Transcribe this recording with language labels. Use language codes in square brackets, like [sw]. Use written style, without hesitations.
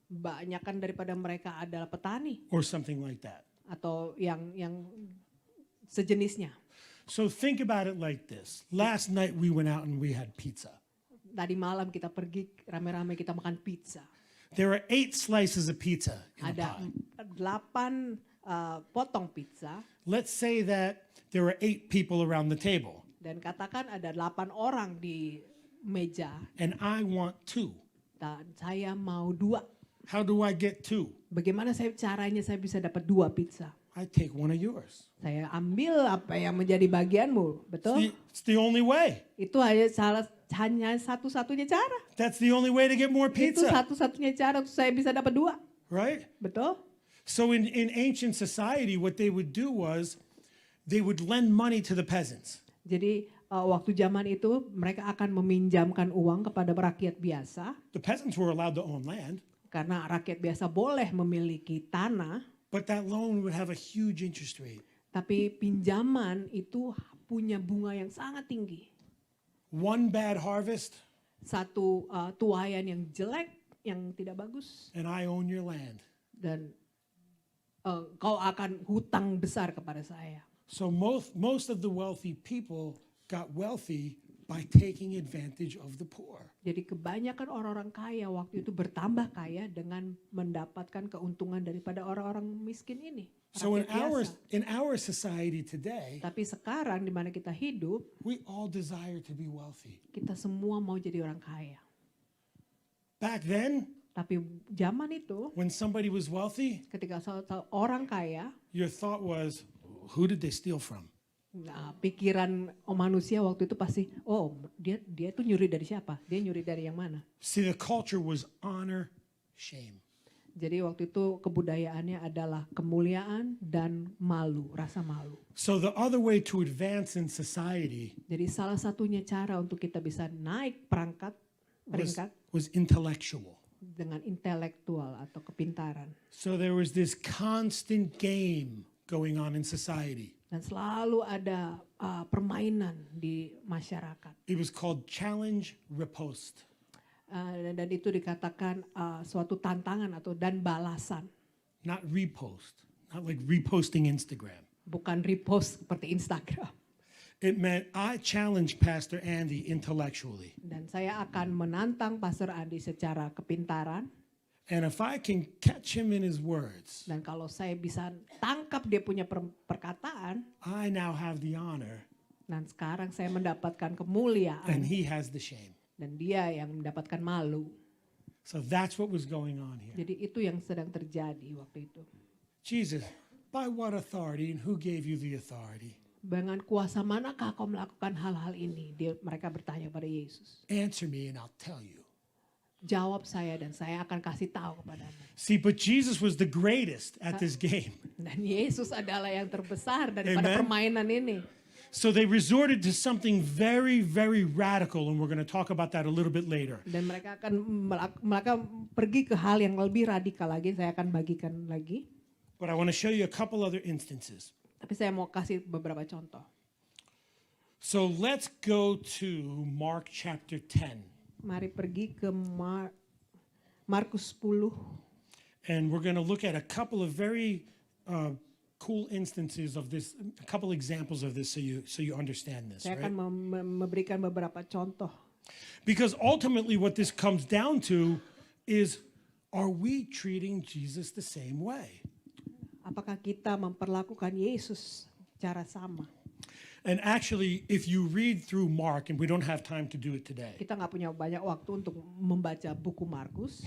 [id] Banyakan daripada mereka adalah petani [en] or something like that. [id] atau yang sejenisnya. [en] So think about it like this. Last night we went out and we had pizza. [id] Tadi malam kita pergi rame-rame kita makan pizza. [en] There are 8 slices of pizza in the [id] Ada [en] pie. [id] 8 potong pizza [en] Let's say that there are 8 people around the table [id] dan katakan ada 8 orang di meja. [en] and I want 2. [id] Dan saya mau 2. [en] How do I get 2? [id] Bagaimana caranya saya bisa dapat 2 pizza? [en] I take one of yours. [id] Saya ambil apa yang menjadi bagianmu, betul? [en] It's the only way. [id] Itu hanya satu-satunya cara. [en] That's the only way to get more [id] Itu [en] pizza, [id] satu-satunya cara untuk saya bisa dapat 2, [en] right? [id] betul? [en] So in ancient society, what they would do was they would lend money to the peasants. [id] Jadi waktu zaman itu mereka akan meminjamkan uang kepada rakyat biasa [en] The peasants were allowed to own land, [id] karena rakyat biasa boleh memiliki tanah, [en] but that loan would have a huge interest rate. [id] tapi pinjaman itu punya bunga yang sangat tinggi. [en] One bad harvest, [id] Satu tuaian yang jelek, yang tidak bagus, [en] and I own your land. [id] dan kau akan hutang besar kepada saya. [en] So most of the wealthy people got wealthy by taking advantage of the poor. [id] Jadi kebanyakan orang-orang kaya waktu itu bertambah kaya dengan mendapatkan keuntungan daripada orang-orang miskin ini. [en] So in [id] rakyat biasa. [en] our society today, [id] Tapi sekarang di mana kita hidup, [en] we all desire to be wealthy. [id] kita semua mau jadi orang kaya. [en] Back then, [id] Tapi zaman itu, [en] when somebody was wealthy, [id] ketika orang kaya, [en] your thought was, who did they steal from? [id] nah, pikiran manusia waktu itu pasti, oh dia tuh nyuri dari siapa? Dia nyuri dari yang mana? [en] See, the culture was honor, shame. [id] Jadi waktu itu kebudayaannya adalah kemuliaan dan malu, rasa malu. [en] So the other way to advance in society [id] Jadi salah satunya cara untuk kita bisa naik peringkat [en] was intellectual. [id] dengan intelektual atau kepintaran. [en] So there was this constant game going on in society. [id] Dan selalu ada permainan di masyarakat. [en] It was called challenge, riposte. [id] Dan itu dikatakan suatu tantangan atau dan balasan. [en] Not repost, not like reposting Instagram. [id] Bukan repost seperti Instagram. [en] It meant I challenged Pastor Andy intellectually. [id] Dan saya akan menantang Pastor Andi secara kepintaran. [en] And if I can catch him in his words, [id] Dan kalau saya bisa tangkap dia punya perkataan. [en] I now have the honor [id] Dan sekarang saya mendapatkan kemuliaan. [en] and he has the shame. [id] Dan dia yang mendapatkan malu. [en] So that's what was going on here. [id] Jadi itu yang sedang terjadi waktu itu. [en] Jesus, by what authority and who gave you the authority? [id] Dengan kuasa manakah kau melakukan hal-hal ini? Mereka bertanya pada Yesus. [en] Answer me and I'll tell you. [id] Jawab saya dan saya akan kasih tahu kepadamu. [en] See, but Jesus was the greatest at this game. [id] Dan Yesus adalah yang terbesar daripada [en] Amen. [id] permainan ini. [en] So they resorted to something very, very radical, and we're going to talk about that a little bit later. [id] Dan mereka akan pergi ke hal yang lebih radikal lagi. Saya akan bagikan lagi. [en] But I want to show you a couple other instances. [id] Tapi saya mau kasih beberapa contoh. [en] So let's go to Mark chapter 10. [id] Mari pergi ke Markus 10. [en] And we're going to look at a couple of very cool instances of this, a couple examples of this so you understand this, [id] Saya [en] right? [id] akan memberikan beberapa contoh. [en] Because ultimately what this comes down to is, are we treating Jesus the same way? [id] Apakah kita memperlakukan Yesus cara sama? [en] And actually, if you read through Mark, and we don't have time to do it today, [id] Kita nggak punya banyak waktu untuk membaca buku Markus.